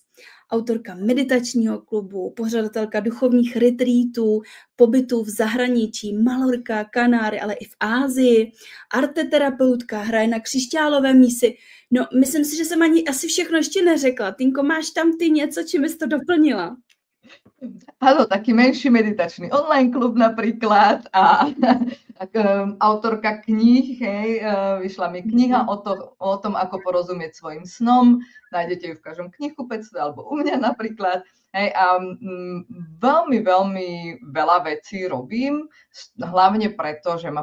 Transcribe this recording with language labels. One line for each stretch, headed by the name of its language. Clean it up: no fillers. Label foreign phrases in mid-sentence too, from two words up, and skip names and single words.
Czech: Autorka meditačního klubu, pořadatelka duchovních retreatů, pobytů v zahraničí, Malorka, Kanáry, ale i v Ázii, arteterapeutka, hraje na křišťálové mísy. No, myslím si, že jsem ani asi všechno ještě neřekla. Týnko, máš tam ty něco, čím bys to doplnila?
Slovak: Áno, taký menší meditačný online klub napríklad a autorka kníh, hej, vyšla mi kniha o tom, ako porozumieť svojim snom, nájdete ju v každom knihkupectve alebo u mňa napríklad, hej, a veľmi, veľmi veľa vecí robím, hlavne preto, že ma